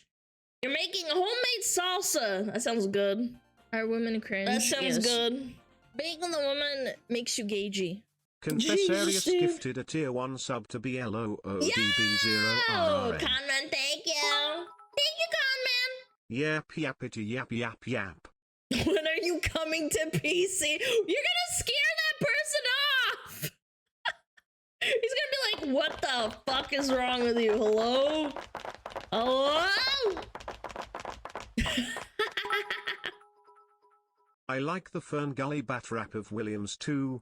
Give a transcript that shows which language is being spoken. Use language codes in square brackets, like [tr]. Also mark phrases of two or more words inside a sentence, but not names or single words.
[en] You're making a homemade salsa. That sounds good. Are women cringe? That sounds good. Being the woman makes you gagey. Confessarius gifted a tier 1 sub to BLOODB0RRN. Conman, thank you. Thank you, Conman. Yap yappity yap yap yap. When are you coming to PC? You're gonna scare that person off. He's gonna be like, what the fuck is wrong with you? Hello? Hello? I like the Fern Gully bat rap of Williams too.